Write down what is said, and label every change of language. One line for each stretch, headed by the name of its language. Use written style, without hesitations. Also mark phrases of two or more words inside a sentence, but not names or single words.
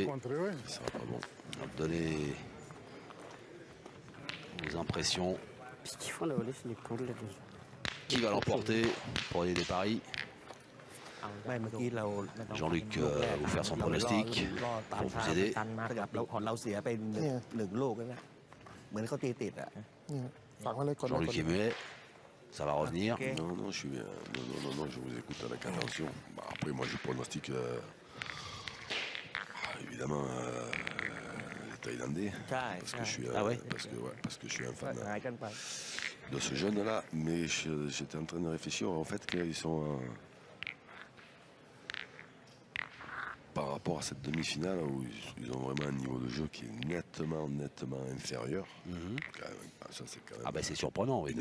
French: Ça sera pas bon. Donnez vos impressions. Qui va l'emporter? Prenez des paris. Jean-Luc vous faire son pronostic pour vous aider.
Thai: เราเสียไปหนึ่งลูกแล้วนะเหมือนเขาตีติดอ่ะ ฝากไว้เลยกด
French: Jean-Luc est muet. Ça va revenir. Non, non, je suis bien. Non, je vous écoute avec attention. Bah, après, moi, je pronostique évidemment les Thaïlandais. Parce que je suis, parce que je suis un fan
Thai: หายกันไป
French: de ce jeune-là. Mais j'étais en train de réfléchir au fait qu'ils sont par rapport à cette demi-finale où ils ont vraiment un niveau de jeu qui est nettement inférieur. Ça, c'est quand même Ah ben c'est surprenant. Oui,